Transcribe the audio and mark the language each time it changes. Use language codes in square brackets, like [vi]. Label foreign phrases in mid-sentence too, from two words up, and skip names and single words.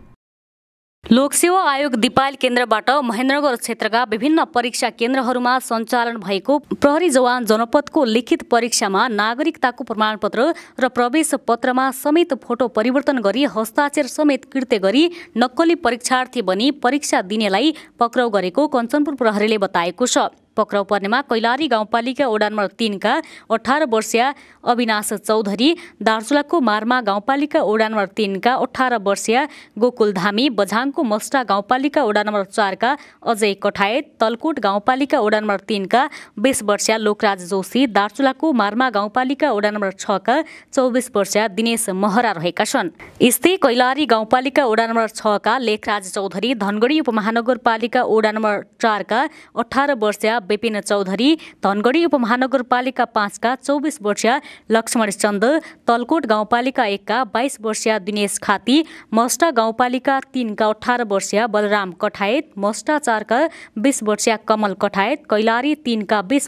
[ne] लोकसेवा आयोग दिपायल केन्द्रबाट महेन्द्रनगर क्षेत्रका विभिन्न परीक्षा केन्द्रहरूमा सञ्चालन भएको प्रहरी जवान जनपदको लिखित परीक्षामा नागरिकताको प्रमाणपत्र र प्रवेश पत्रमा समेत फोटो परिवर्तन गरी हस्ताक्षर समेत कृत्य गरी नक्कली परीक्षार्थी बनी परीक्षा दिनेलाई पक्राउ गरेको कञ्चनपुर प्रहरीले बताएको छ। पक्राउ पर्नेमा कैलाली गाउँपालिका वडा नम्बर 3 का 18 वर्षीय अविनाश चौधरी, दार्चुलाको मार्मा गाउँपालिका वडा नम्बर 3 का 18 वर्षीय गोकुल धामी, बझाङको मस्टा गाउँपालिका वडा नम्बर 4 का अजय कठायत, तलकोट गाउँपालिका वडा नम्बर 3 का 20 वर्षीय लोकराज जोशी, दार्चुलाको मार्मा गाउँपालिका वडा नम्बर 6 का 24 वर्षीय दिनेश महरा रहेका छन्। यस्तै कैलाली गाउँपालिका वडा नम्बर 6 का लेखराज चौधरी, धनगढी उपमहानगरपालिका वडा नम्बर 4 का 18 वर्षीय विपिन चौधरी, धनगढी उपमहानगरपालिका 5 का 24 वर्षीय लक्ष्मण चन्द, तलकोट गाउँपालिका 1 का 22 वर्षीय दिनेश खाती, मस्टा गाउँपालिका 3 का 18 वर्षीय बलराम कठायत, मस्टा 4 का 20 वर्षीय कमल कठायत, कैलाली 3 का 20